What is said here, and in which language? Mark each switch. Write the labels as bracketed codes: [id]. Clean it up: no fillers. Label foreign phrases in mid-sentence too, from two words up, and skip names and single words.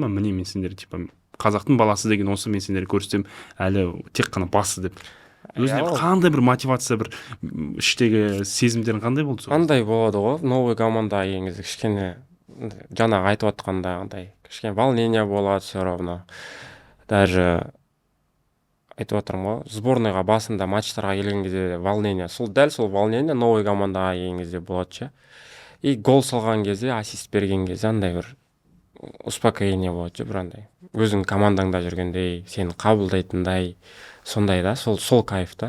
[kk] Міне мен сендер типа қазақтың баласы деген осы, мен сендерге көрсетем, әлі тек қана басы деп. Өзіне қандай бір мотивация, бір іштегі сезімдерің қандай болды? Қандай болады ғой? Новый командаға келген кезде кішкене жаңағы айтып отқандағындай кішкене волнение болады [ru] все равно. [kk] Даже айтып отырмын ғой, сборныйға басында матчтарға келген кезде волнение, дәл сол волнение новый командаға келген кезде болады ше. И гол салған кезде, ассист берген кезде андай бір успокоение болады бір андай. Өзің командаңда жүргендей, сені қабылдайтындай, сондай да, сол кайф та.